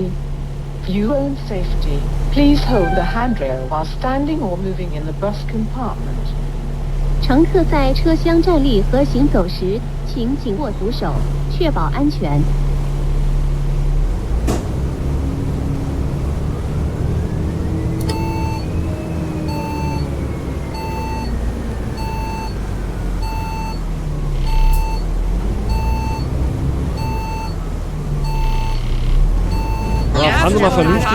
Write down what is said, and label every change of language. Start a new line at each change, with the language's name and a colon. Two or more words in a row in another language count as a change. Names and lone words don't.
English: For your own safety, please hold the handrail while standing or moving in the bus compartment.
Chinese: 乘客在车厢站立和行走时，请紧握扶手，确保安全。
German: Fahren Sie mal vernünftig